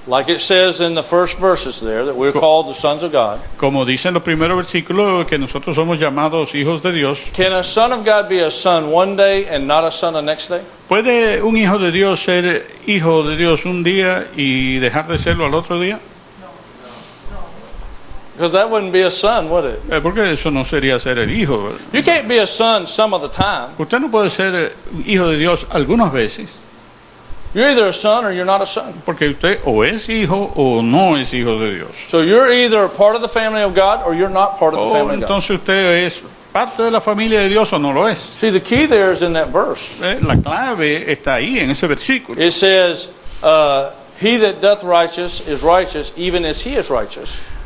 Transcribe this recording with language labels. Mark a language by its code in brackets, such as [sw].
[en] like it says in the first verses there, that we're called the sons of God, [es] como dicen los primeros versículos, que nosotros somos llamados hijos de Dios, [en] can a son of God be a son one day and not a son the next day? [es] ¿puede un hijo de Dios ser hijo de Dios un día y dejar de serlo al otro día? [en] Because that wouldn't be a son, would it? [es] Porque eso no sería ser el hijo, ¿verdad? [en] You can't be a son some of the time. [es] Usted no puede ser hijo de Dios algunas veces, [en] You're either a son or you're not a son. [es] porque usted o es hijo o no es hijo de Dios. [en] So you're either a part of the family of God or you're not part of the [es] O [en] family of God. [es] entonces usted es parte de la familia de Dios o no lo es. [en] See, the key there is in that verse. [es] La clave está ahí en ese versículo. [en] It says, he that doth righteous is righteous, even as he is righteous.